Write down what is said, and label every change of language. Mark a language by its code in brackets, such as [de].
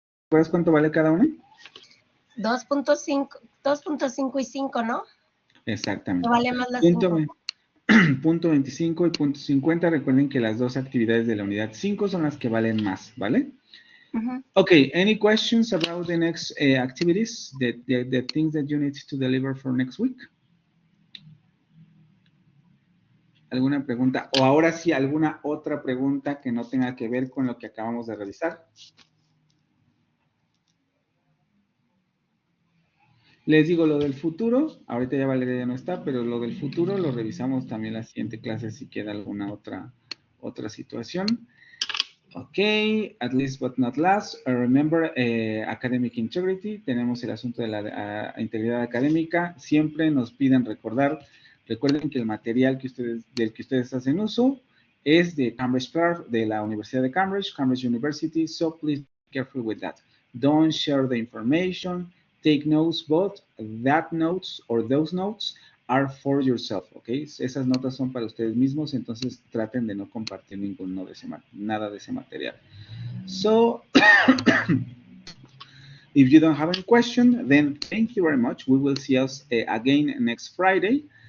[es] ¿Recuerdas cuánto vale cada una? 2.5 y 5, ¿no? Exactamente. Vale más las 5. Punto 25 y punto 50. Recuerden que las dos actividades de la unidad 5 son las que valen más, ¿vale? [en] Okay, any questions about the next activities, the things that you need to deliver for next week? [es] ¿Alguna pregunta? O ahora sí, alguna otra pregunta que no tenga que ver con lo que acabamos de revisar. Les digo lo del futuro, ahorita ya Valeria ya no está, pero lo del futuro lo revisamos también la siguiente clase si queda alguna otra situación. [en] Ok, at least but not last, remember academic integrity, [es] tenemos el asunto de la integridad académica, siempre nos piden recuerden que el material del que ustedes hacen uso es de Cambridge Clark, de la Universidad de Cambridge University, [en] so please be careful with that. Don't share the information, take notes, but that notes or those notes are for yourself, ¿ok? [es] Esas notas son para ustedes mismos, entonces traten de no compartir nada de ese material. [en] So, if you don't have any question, then thank you very much. We will see us again next Friday.